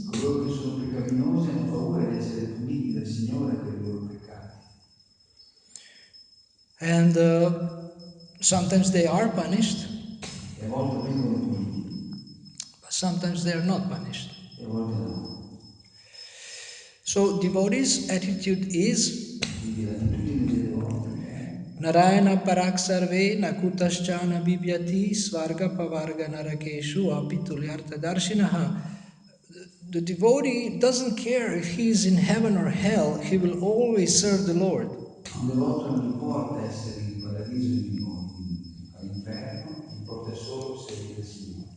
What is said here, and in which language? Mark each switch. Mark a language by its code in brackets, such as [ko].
[it] Coloro che sono peccaminosi hanno paura di essere puniti dal Signore per i loro peccati. [en] And sometimes they are punished, [it] E a volte vengono puniti, [en] but sometimes they are not punished. [it] e a volte no. [en] So devotees' attitude is [it] Quindi l'attitudine dei devoti è [sa] Narayana parak sarve nakutaschana bibyati svarga pavarga narakeshu apitulyartha darshinaha. [en] The devotee doesn't care if he is in heaven or hell, he will always serve the Lord. [it] un devoto non importa essere in paradiso o all'inferno, importa solo servire il Signore.